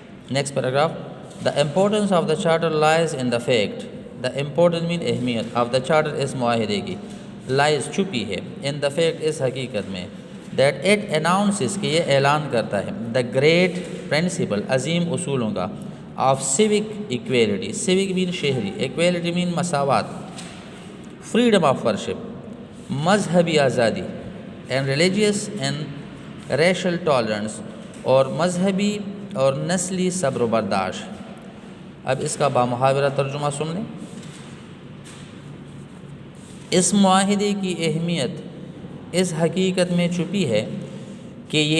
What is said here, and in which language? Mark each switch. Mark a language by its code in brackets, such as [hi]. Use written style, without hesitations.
[en] Next paragraph. the importance of the charter lies in the fact the important mean اہمیت of the charter [ur] اس معاہدے کی [en] lies [ur] چھپی ہے [en] in the fact [ur] اس حقیقت میں [en] that it announces [ur] کہ یہ اعلان کرتا ہے [en] the great principle [ur] عظیم اصولوں کا [en] of civic equality. civic mean شہری، equality mean مساوات. freedom of worship [ur] مذہبی آزادی [en] and religious and racial tolerance [ur] اور مذہبی اور نسلی صبر و برداشت. اب اس کا بامحاورہ ترجمہ سن لیں۔ اس معاہدے کی اہمیت اس حقیقت میں چھپی ہے کہ